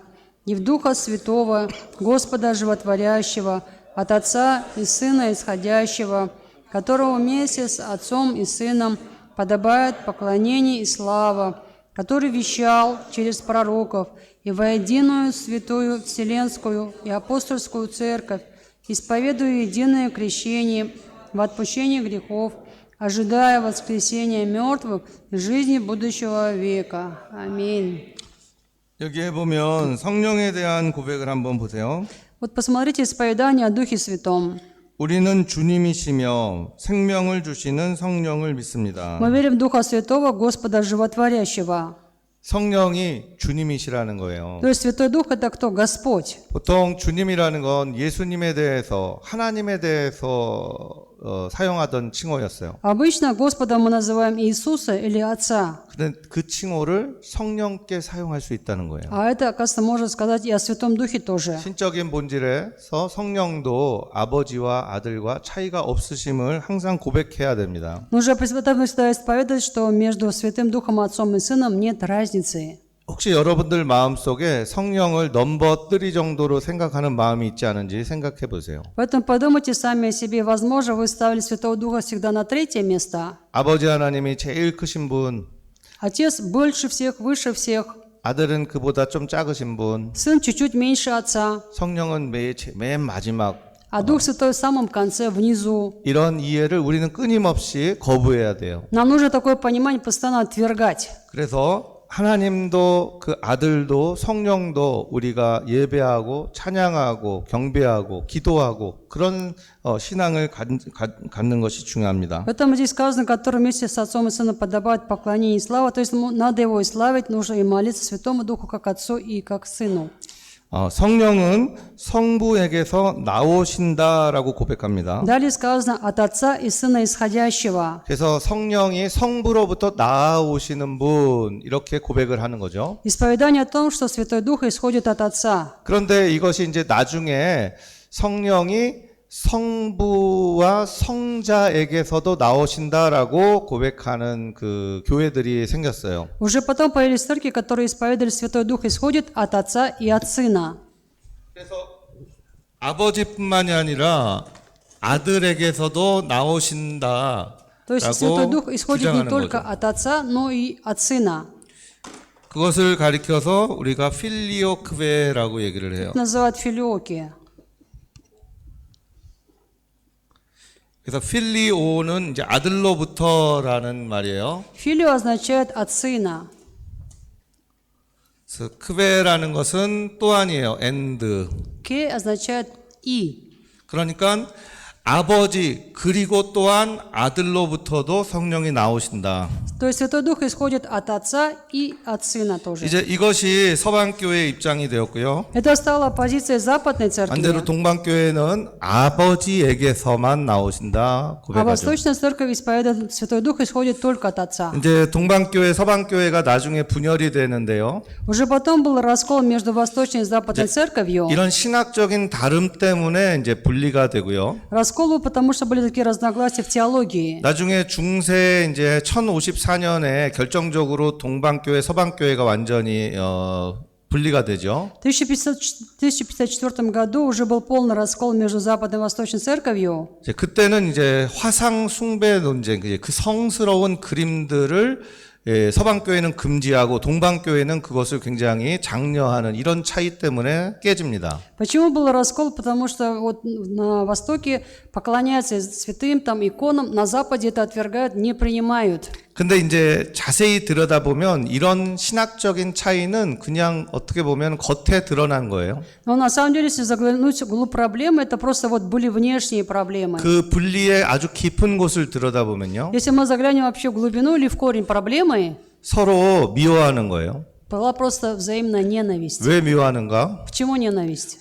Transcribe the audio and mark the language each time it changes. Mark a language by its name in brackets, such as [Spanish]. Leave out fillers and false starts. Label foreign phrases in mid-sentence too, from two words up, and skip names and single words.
[Russian] И в Духа Святого, Господа Животворящего, от Отца и Сына Исходящего, которого вместе с Отцом и Сыном подобает поклонение и слава, который вещал через пророков и во единую святую вселенскую и апостольскую церковь, исповедуя единое крещение в отпущении грехов, ожидая воскресения мертвых и жизни будущего века. Аминь. [Korean] 여기에 보면 성령에 대한 고백을 한번 보세요. [Russian] Вот посмотрите исповедание о Духе Святом. [Korean] 우리는 주님이시며 생명을 주시는 성령을 믿습니다. [Russian] Мы верим в Духа Святого, Господа Животворящего. [Korean] 성령이 주님이시라는 거예요. [Russian] То есть Святой Дух – это кто? Господь. [Korean] 보통 주님이라는 건 예수님에 대해서 하나님에 대해서 사용하던 칭호였어요. [Russian] Обычно Господом мы называем Иисуса или Отца. [Korean] 근데 그 칭호를 성령께 사용할 수 있다는 거예요. [Russian] А это, оказывается, можно сказать и о Святом Духе тоже. [Korean] 신적인 본질에서 성령도 아버지와 아들과 차이가 없으심을 항상 고백해야 됩니다. [Russian] Нужно всегда исповедовать, что между Святым Духом, Отцом и Сыном нет разницы. [Korean] 혹시 여러분들 마음속에 성령을 넘버 3 정도로 생각하는 마음이 있지 않은지 생각해 보세요. [Russian] Поэтому подумайте сами о себе. Возможно, вы ставили Святого Духа всегда на третье место. [Korean] 아버지 하나님이 제일 크신 분, [Russian] Отец больше всех, выше всех. [Korean] 아들은 그보다 좀 작으신 분, [Russian] Сын чуть-чуть меньше Отца. [Korean] 성령은 맨 마지막. [Russian] А Дух Святой в самом конце, внизу. [Korean] 이런 이해를 우리는 끊임없이 거부해야 돼요. [Russian] Нам нужно такое понимание постоянно отвергать. [Korean] 그래서 하나님도 그 아들도 성령도 우리가 예배하고 찬양하고 경배하고 기도하고 그런 신앙을 갖는 것이 중요합니다. [Russian] Поэтому здесь сказано, который вместе с Отцом и Сыном подобает поклонение и слава. То есть надо его и славить, нужно и молиться Святому Духу, как Отцу и как Сыну. [Korean] 성령은 성부에게서 나오신다라고 고백합니다. [Russian] Далее сказано от Отца и Сына исходящего. [Korean] 그래서 성령이 성부로부터 나오시는 분 이렇게 고백을 하는 거죠. [Russian] Исповедание о том, что Святой Дух исходит от Отца. [Korean] 그런데 이것이 이제 나중에 성령이 성부와 성자에게서도 나오신다라고 고백하는 그 교회들이 생겼어요. [Russian] Уже потом появились церкви, которые исповедовали Святой Дух исходит от Отца и от Сына. [Korean] 그래서 아버지뿐만이 아니라 아들에게서도 나오신다라고 [Russian] То есть Святой Дух исходит не [Korean] 주장하는 [Russian] только [Korean] 거죠. [Russian] от Отца, но и от Сына. [Korean] 그것을 가리켜서 우리가 필리오크베라고 얘기를 해요. [Russian] Называют филиоки. [Korean] 그래서 필리오는 이제 아들로부터라는 말이에요. [Russian] Филио означает от Сына. [Korean] 그래서 크베라는 것은 또 아니에요. 엔드. [Russian] Ке означает и. [Korean] 그러니까 아버지 그리고 또한 아들로부터도 성령이 나오신다. [Russian] То есть Святой Дух исходит от Отца и от Сына тоже. [Korean] 이제 이것이 서방교회의 입장이 되었고요. [Russian] Это стала позиция Западной [Korean] 반대로 [Russian] Церкви. [Korean] 동방교회는 아버지에게서만 나오신다 [Russian] А [Korean] 고백하죠. [Russian] Восточная Церковь исповедует, Святой Дух исходит только от Отца. [Korean] 이제 동방교회, 서방교회가 나중에 분열이 되는데요. [Russian] Уже потом был раскол между Восточной и Западной Церковью. [Korean] 이런 신학적인 다름 때문에 이제 분리가 되고요. [Russian] Раскол был, потому что были такие разногласия в теологии. [Korean] 나중에 중세 이제 1054년에 결정적으로 동방교회, 서방교회가 완전히 분리가 되죠. [Russian] В 1054 году уже был полный раскол между Западной и Восточной Церковью. [Korean] 이제 그때는 이제 화상 숭배 논쟁, 그 성스러운 그림들을 서방교회는 금지하고 동방교회는 그것을 굉장히 장려하는 이런 차이 때문에 깨집니다. [Russian] Почему был раскол? Потому что вот на Востоке поклоняются святым там иконам, на Западе это отвергают, не принимают. [Korean] 근데 이제 자세히 들여다보면 이런 신학적인 차이는 그냥 어떻게 보면 겉에 드러난 거예요. [Russian] Но на самом деле, если заглянуть в глубь проблемы, это просто вот были внешние проблемы. [Korean] 그 분리의 아주 깊은 곳을 들여다보면요. [Russian] Если мы заглянем вообще в глубину или в корень проблемы, [Korean] 서로 미워하는 거예요. [Russian] была просто взаимная ненависть. [Korean] 왜 미워하는가? [Russian] Почему ненависть?